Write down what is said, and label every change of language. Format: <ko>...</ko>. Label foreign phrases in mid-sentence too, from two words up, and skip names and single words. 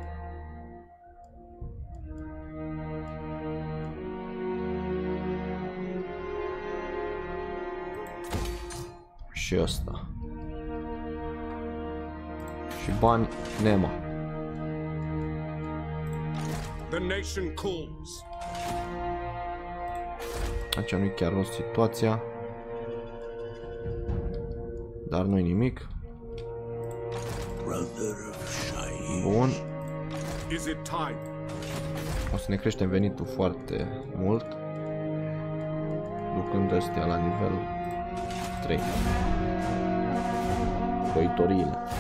<ro>Și ăsta. Și bani, Nema.</ro> <en>The nation calls.</en> <ro>Aici nu-i chiar rost situația. Dar nu-i nimic. Bun. O să ne creștem venitul foarte mult, ducând astea la nivel 3. Croitoriile.</ro>